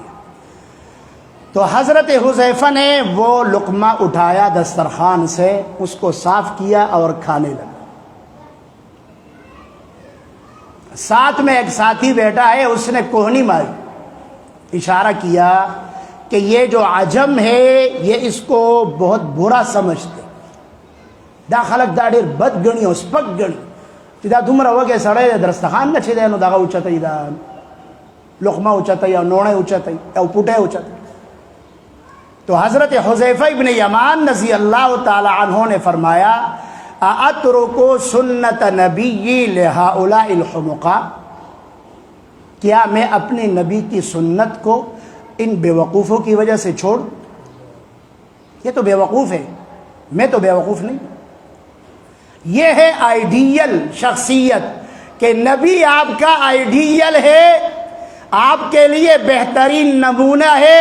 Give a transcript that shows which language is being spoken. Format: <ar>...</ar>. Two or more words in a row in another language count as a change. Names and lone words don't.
<ur>تو حضرت حذیفہ نے وہ لقمہ اٹھایا دسترخوان سے، اس کو صاف کیا اور کھانے لگا. ساتھ میں ایک ساتھی بیٹھا ہے، اس نے کوہنی ماری، اشارہ کیا کہ یہ جو عجم ہے یہ اس کو بہت برا سمجھتے،</ur> <ps>دا خلق دا ډیر بد ګڼي او سپک ګڼي چې دا دومره وږی سړی دی دسترخوان نه چې دی نو دغه اوچتوي، دا لقمه اوچتوي او نوڼی اوچتوي او پوټی اوچتوي.</ps> <ur>تو حضرت حذیفہ ابن یمان</ur> <ar>رضی اللہ تعالی عنہ</ar> <ur>نے فرمایا</ur> <ar>اَأَتْرُكُ سُنَّةَ نَبِيِّ لِهَؤُلَاءِ الْحُمُقَاءِ،</ar> <ur>کیا میں اپنے نبی کی سنت کو ان بے وقوفوں کی وجہ سے چھوڑ؟ یہ تو بے وقوف ہے، میں تو بے وقوف نہیں. یہ ہے آئیڈیل شخصیت کہ نبی آپ کا آئیڈیل ہے، آپ کے لیے بہترین نمونہ ہے.</ur>